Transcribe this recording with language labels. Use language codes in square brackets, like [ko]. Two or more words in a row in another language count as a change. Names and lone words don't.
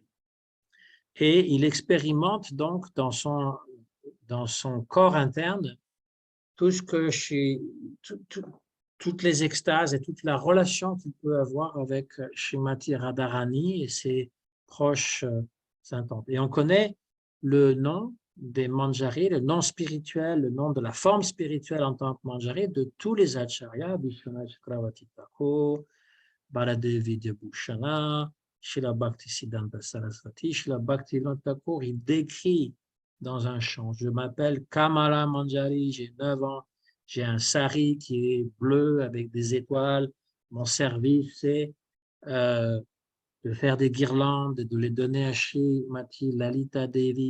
[fr] Et il expérimente donc dans son corps interne tout ce que toutes les extases et toute la relation qu'il peut avoir avec Srimati Radharani et ses proches saintantes. Et on connaît le nom des manjaris, le nom spirituel, le nom de la forme spirituelle en tant que manjari de tous les acharyas, Vishwanath Chakravarti Thakur, Baladev Vidyabhushana, Srila Bhaktisiddhanta Saraswati, Srila Bhaktivinoda Thakur, il décrit dans un chant, je m'appelle Kamala Manjari, j'ai 9 ans, j'ai un sari qui est bleu avec des étoiles, mon service c'est de faire des guirlandes et de les donner à Srimati Lalita Devi.